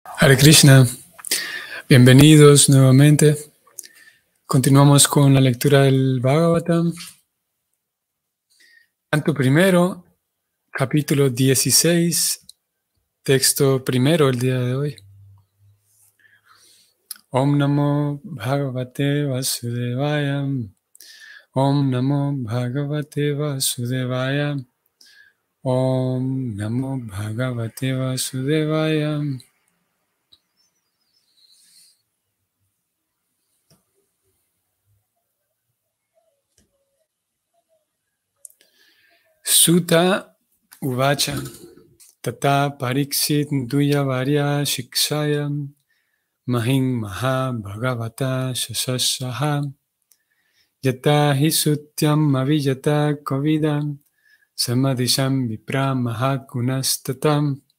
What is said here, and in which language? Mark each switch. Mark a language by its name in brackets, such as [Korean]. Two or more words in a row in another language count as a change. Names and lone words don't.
[Spanish] Hare Krishna, bienvenidos nuevamente. Continuamos con la lectura del Bhagavatam. Canto primero, capítulo 16, texto primero el día de hoy. [Sanskrit] ॐ नमो भगवते वासुदेवाय. ॐ नमो भगवते वासुदेवाय. ॐ नमो भगवते वासुदेवाय. सुत्त उवाच तत परिक्षित् दुय वर्य शिक्षयम् महिम् मह भागवत शशसह यत हिसुत्यम् अविजत कोविदम् समदिशम् विप्र महगुणस्ततम्.